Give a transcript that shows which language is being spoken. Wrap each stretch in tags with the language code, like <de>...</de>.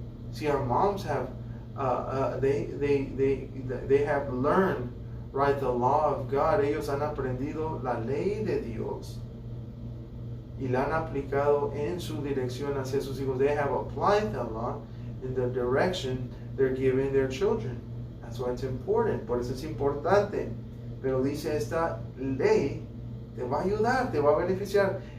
<en>See, our moms have, they have learned, right, the law of God.</en> <es>Ellos han aprendido la ley de Dios y la han aplicado en su dirección hacia sus hijos.</es> <en>They have applied the law in the direction they're giving their children. That's why it's important.</en> <es>Por eso es importante. Pero dice, esta ley te va a ayudar, te va a beneficiar.</es>